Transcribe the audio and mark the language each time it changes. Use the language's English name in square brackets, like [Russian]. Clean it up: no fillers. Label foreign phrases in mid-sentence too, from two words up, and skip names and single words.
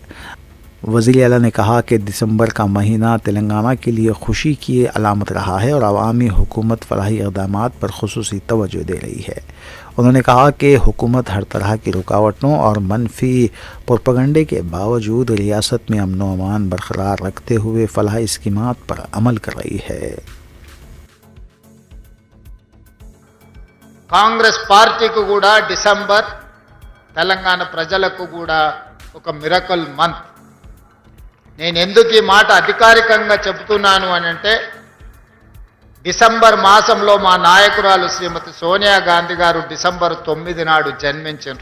[Urdu] وزیر اعلیٰ نے کہا کہ دسمبر کا مہینہ تلنگانہ کے لیے خوشی کی علامت رہا ہے اور عوامی حکومت فلاحی اقدامات پر خصوصی توجہ دے رہی ہے۔ انہوں نے کہا کہ حکومت ہر طرح کی رکاوٹوں اور منفی پروپیگنڈے کے باوجود ریاست میں امن و امان برقرار رکھتے ہوئے فلاحی اسکیمات پر عمل کر رہی ہے۔ [Telugu] కాంగ్రెస్ పార్టీకి కూడా డిసెంబర్ తెలంగాణ ప్రజలకు కూడా ఒక [English] miracle month. [Telugu] నేను ఎందుకు ఈ మాట అధికారికంగా చెబుతున్నాను అని అంటే, డిసెంబర్ మాసంలో మా నాయకురాలు శ్రీమతి సోనియా గాంధీ గారు డిసెంబర్ 9 నాడు జన్మించారు.